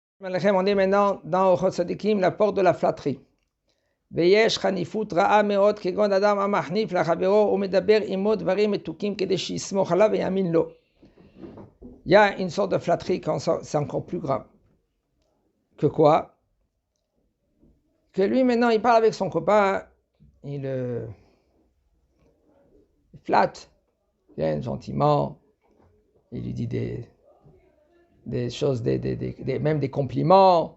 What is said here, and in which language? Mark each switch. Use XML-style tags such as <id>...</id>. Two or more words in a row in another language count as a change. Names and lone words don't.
<fr>On est maintenant dans Ochot Tzadikim, la porte de la flatterie.</fr> <he>ויש חניפות רעה מאוד כגון אדם המחניף לחברו ומדבר עמו דברים מתוקים כדי שיסמוך עליו ויאמין לו.</he> <fr>Il y a une sorte de flatterie quand c'est encore plus grave. Que quoi? Que lui maintenant il parle avec son copain, il flatte, bien gentiment, il lui dit des choses, même des compliments.</fr>